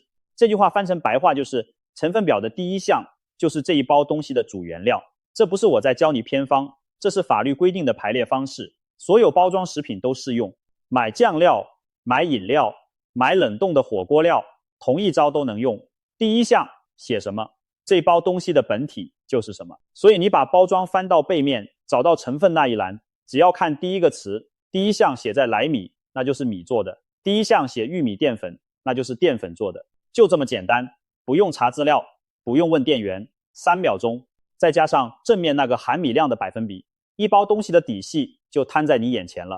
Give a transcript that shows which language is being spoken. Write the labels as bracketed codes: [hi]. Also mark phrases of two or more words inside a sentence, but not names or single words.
[zh] 這句話翻成白話就是，成分表的第一項就是這一包東西的主原料。這不是我在教你偏方，這是法律規定的排列方式，所有包装食品都適用。買醬料、買飲料、買冷凍的火鍋料，同一招都能用。第一項寫什麼，這包東西的本體就是什麼。所以你把包裝翻到背面，找到成分那一欄，只要看第一個詞，第一項寫在莱米，那就是米做的；第一項寫玉米澱粉，那就是澱粉做的。就這麼簡單，不用查資料，不用問店員，3秒鐘，再加上正面那個含米量的百分比，一包東西的底細就攤在你眼前了。